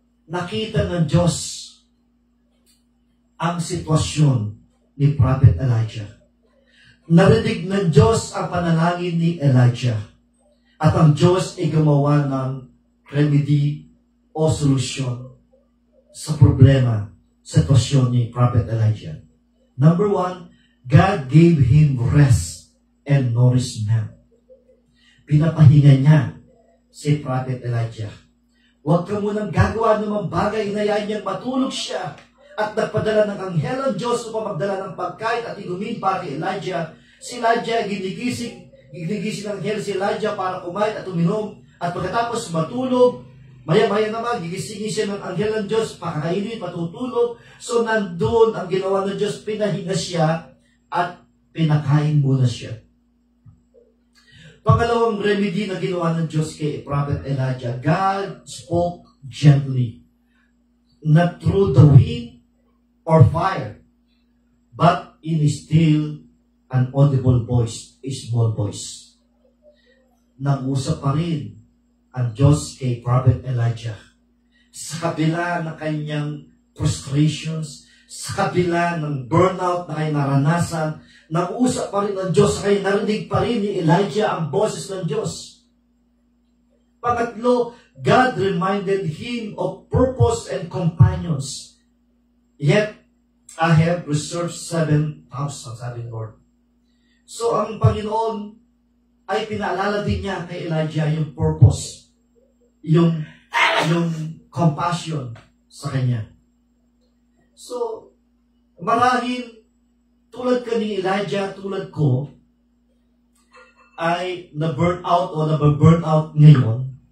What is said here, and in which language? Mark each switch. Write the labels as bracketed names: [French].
[Filipino] Nakita ng Diyos ang sitwasyon ni Prophet Elijah. Narinig ng Diyos ang panalangin ni Elijah. At ang Diyos ay gumawa ng remedy o solusyon sa problema, sitwasyon ni Prophet Elijah. [English] Number 1, God gave him rest and nourishment. [Filipino] Pinapahinga niya si Prophet Elijah. Huwag ka munang gagawa ng mga bagay, inayaan niyang matulog siya at nagpadala ng anghel ng Diyos upang magdala ng pagkain at inumin para kay Elijah. Si Elijah, ginigising ng anghel si Elijah para kumain at uminom. At pagkatapos matulog, maya-maya naman, gigisingin siya ng anghel ng Diyos, pakakainin, patutulog. So nandun ang ginawa ng Diyos, pinahinga siya at pinakain muna siya. Pangalawang remedy na ginawa ng Diyos kay [English] Prophet Elijah, God spoke gently, not through the wind or fire, but in a still an audible voice, a small voice. [Filipino] Nag-usap pa rin ang Diyos kay Prophet Elijah. Sa kabila ng kanyang frustrations, sa kabila ng burnout na kanyang naranasan, nag-usap pa rin ang Diyos kaya narinig pa rin ni Elijah ang boses ng Diyos. Pangatlo, [English] God reminded him of purpose and companions. Yet, I have reserved 7,000, [Filipino] sabi ng [English] Lord. [Filipino] So, ang Panginoon ay pinaalala din niya kay Elijah yung purpose, yung compassion sa kanya. So, marahil tulad ka ni Elijah, tulad ko, ay na-burn out o na-burn out ngayon.